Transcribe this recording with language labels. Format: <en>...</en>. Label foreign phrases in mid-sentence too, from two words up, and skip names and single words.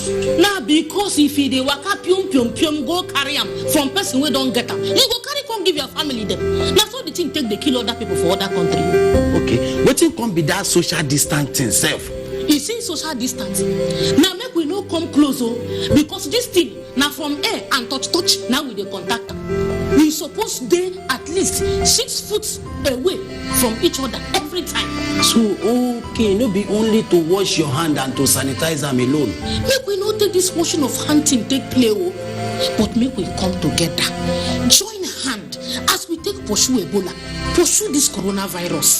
<pcm>Na because if e dey waka pium go carry am from person wey don get am, you go carry come give your family dem. Na so the thing take dey kill other people for other countries. Okay, wetin come be that social distancing sef? You see social distancing. Now make we no come close, because this thing now from air and touch. Now we dey contact am. We suppose dey at least 6 foot away from each other every time. So okay, no be only to wash your hand and to sanitize them alone. Make we no take this washing of hand thing take play, but make we come together, join hand as we take pursue Ebola, pursue this coronavirus.</pcm>